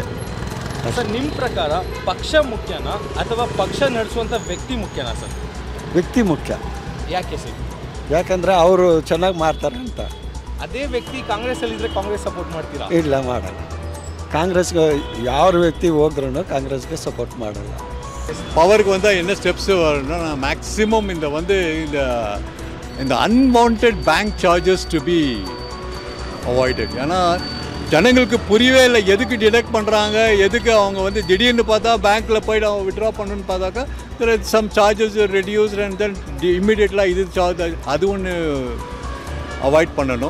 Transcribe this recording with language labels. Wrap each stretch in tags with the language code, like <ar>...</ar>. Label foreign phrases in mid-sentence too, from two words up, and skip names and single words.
<kn>ಸರ್, ನಿಮ್ಮ ಪ್ರಕಾರ ಪಕ್ಷ ಮುಖ್ಯನಾ ಅಥವಾ ಪಕ್ಷ ನಡೆಸುವಂಥ ವ್ಯಕ್ತಿ ಮುಖ್ಯನಾ ಸರ್? ವ್ಯಕ್ತಿ ಮುಖ್ಯ. ಯಾಕೆ ಸರ್? ಯಾಕಂದರೆ ಅವರು ಚೆನ್ನಾಗಿ ಮಾಡ್ತಾರೆ ಅಂತ. ಅದೇ ವ್ಯಕ್ತಿ ಕಾಂಗ್ರೆಸ್ಸಲ್ಲಿದ್ದರೆ ಕಾಂಗ್ರೆಸ್ ಸಪೋರ್ಟ್ ಮಾಡ್ತೀರಾ? ಇಲ್ಲ, ಮಾಡಲ್ಲ. ಕಾಂಗ್ರೆಸ್ಗೆ ಯಾವ ವ್ಯಕ್ತಿ ಹೋದ್ರೂ ಕಾಂಗ್ರೆಸ್ಗೆ ಸಪೋರ್ಟ್ ಮಾಡಲ್ಲ.</kn> <ta>பவருக்கு வந்தால் என்ன ஸ்டெப்ஸு வரணும்னா, மேக்ஸிமம் இந்த</ta> <en>unwanted bank charges to be avoided.</en> <ta>ஏன்னா ஜனங்களுக்கு புரியவே இல்லை எதுக்கு டிடெக்ட் பண்ணுறாங்க, எதுக்கு அவங்க திடீர்னு பார்த்தா பேங்க்கில் போய்ட்டு அவங்க விட்ரா பண்ணணுன்னு பார்த்தாக்கா</ta> <en>some charges reduced and then</en> <ta>இம்மிடியேட்லாக இது சார்ஜ் அது ஒன்று அவாய்ட் பண்ணணும்.</ta>